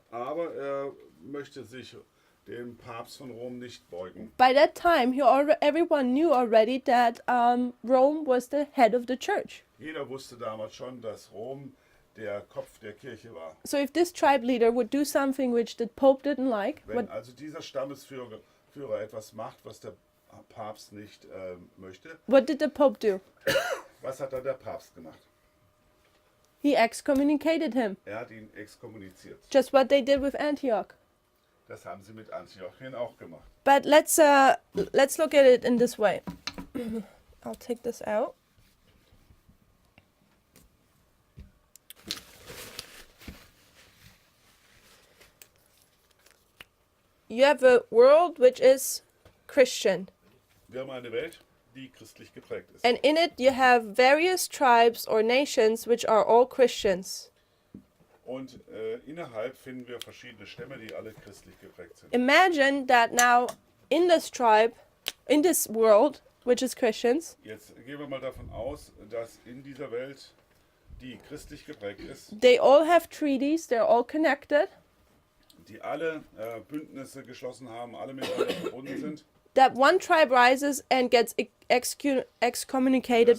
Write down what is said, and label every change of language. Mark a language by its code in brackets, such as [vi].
[de] aber er möchte sich dem Papst von Rom nicht beugen. [en] By that time, everyone knew already that Rome was the head of the church. [de] Jeder wusste damals schon, dass Rom der Kopf der Kirche war. [en] So if this tribe leader would do something which the Pope didn't like, [de] Wenn also dieser Stammesführer etwas macht, was der Papst nicht möchte, [en] what did the Pope do? [de] was hat dann der Papst gemacht? [en] He excommunicated him. [de] Er hat ihn exkommuniziert. [en] Just what they did with Antioch. [de] Das haben sie mit Antiochien auch gemacht. [en] But let's look at it in this way. I'll take this out. You have a world which is Christian, [de] Wir haben eine Welt, die christlich geprägt ist. [en] and in it you have various tribes or nations which are all Christians. [de] Und innerhalb finden wir verschiedene Stämme, die alle christlich geprägt sind. [en] Imagine that now in this tribe, in this world, which is Christians, [de] Jetzt gehen wir mal davon aus, dass in dieser Welt, die christlich geprägt ist, [en] they all have treaties, they're all connected, [de] die alle Bündnisse geschlossen haben, alle miteinander verbunden sind, [en] that one tribe rises and gets excommunicated